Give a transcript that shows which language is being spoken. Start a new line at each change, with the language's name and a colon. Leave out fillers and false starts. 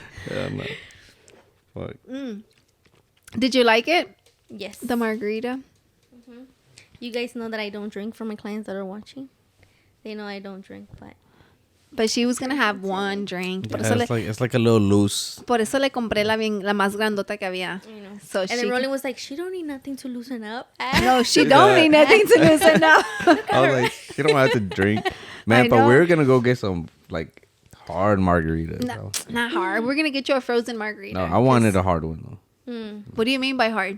English: Yeah, no. Fuck. Did you like it? Yes. The margarita? You guys know that I don't drink, for my clients that are watching. They know I don't drink, But she was gonna have one drink. Yeah, it's like a little loose.
Spanish: Por eso le compré la más grandota que había.
English: So and then Rollie was like, she don't need nothing to loosen up. No, she don't need nothing to loosen up. I was like, you don't have to drink. Man, but we're gonna go get some like hard margaritas. Not hard. We're gonna get you a frozen margarita. No, I wanted a hard one though. What do you mean by hard?